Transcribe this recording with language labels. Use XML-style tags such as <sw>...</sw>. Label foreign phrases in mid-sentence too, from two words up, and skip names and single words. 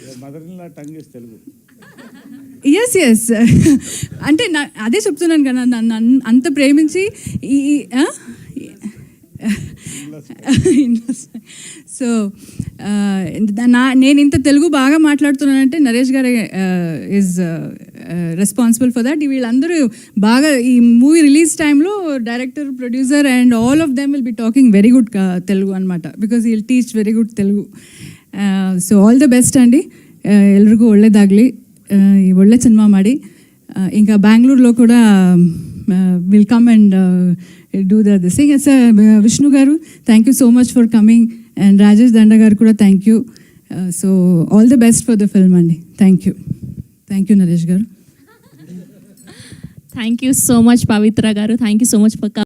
<te>ఎస్ అంటే అదే చెప్తున్నాను కదా, నన్ను అంత ప్రేమించి సో నేను ఇంత తెలుగు బాగా మాట్లాడుతున్నానంటే నరేష్ గారే</te> <en>is responsible for that.</en> <te>వీళ్ళందరూ బాగా ఈ</te> <en>movie release time లో director, producer and all of them will be talking very good Telugu అనమాట, because will teach very good Telugu. so all the best</en> <kn>ಅಂడి, ಎಲ್ರಿಗೂ ಒಳ್ಳೆಯದಾಗಲಿ, ಒಳ್ಳೆ ಸಿನಿಮಾ ಮಾಡಿ.</kn> <te>ఇంకా బెంగళూరులో కూడా</te> <en>will come and do the sing. సార్ విష్ణు గారు thank you so much for coming, and రాజేష్ దండ</en> <te>గారు కూడా</te> <en>thank you. so all the best for the film అండి. thank you నరేష్ గారు. thank you so much పవిత్ర గారు. thank you so much for</en>